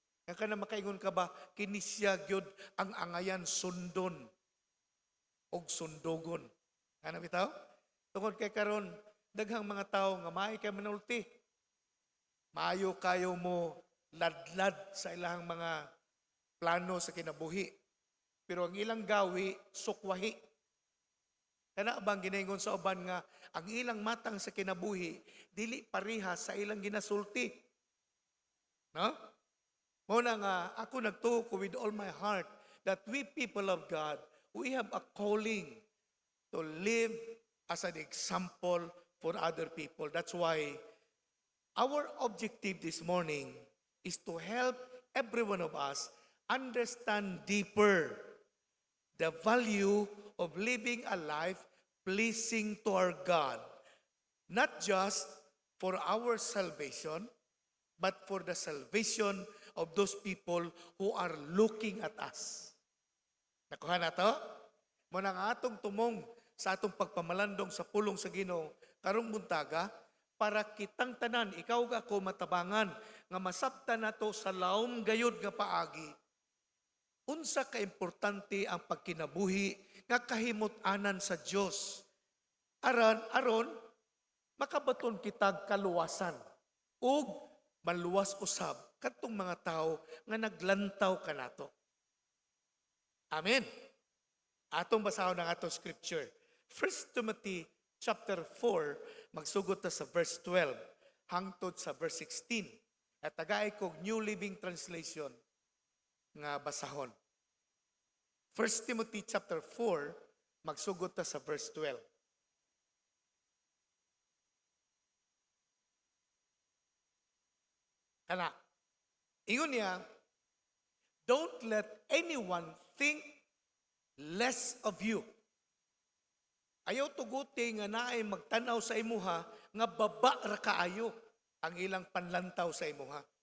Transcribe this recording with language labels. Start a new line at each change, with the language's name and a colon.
Cebuano: Nga kana makaingon ka ba kinisya gyud ang angayan sundon og sundogon. Ano bitaw? Tungod kay karon daghang mga tao nga maay kay manulti. Maayo kayo mo ladlad sa ilang mga plano sa kinabuhi. Pero ang ilang gawi sukwahi. Kana bang ginaingon sa uban nga ang ilang matang sa kinabuhi dili parehas sa ilang ginasulti. No? Muna nga ako nagtuo
English: with all my heart that we people of God, we have a calling to live as an example for other people. That's why our objective this morning is to help every one of us understand deeper the value of living a life pleasing to our God. Not just for our salvation, but for the salvation of those people who are looking at us.
Cebuano: Nakuha na to? Muna nga atong tumong sa atong pagpamalandong sa pulong sa Ginoo karong buntaga para kitang tanan ikaw ga ko matabangan nga masabtan nato sa laom gayud nga paagi unsa ka importante ang pagkinabuhi nga kahimut-anan sa Dios aron makabaton kitag kaluwasan ug maluwas usab kadtong mga tao nga naglantaw kanato. Amen. Atong basahon ang atong scripture. 1 Timothy chapter 4, magsugod ta sa verse 12, hangtod sa verse 16. At tagaay kog New Living Translation nga basahon. 1 Timothy chapter 4, magsugod ta sa verse 12. Kana, ingon niya,
English: don't let anyone think less of you.
Cebuano: Ayaw tuguti nga naay magtanaw sa imuha nga baba ra kaayo. ang ilang panlantaw sa imuha.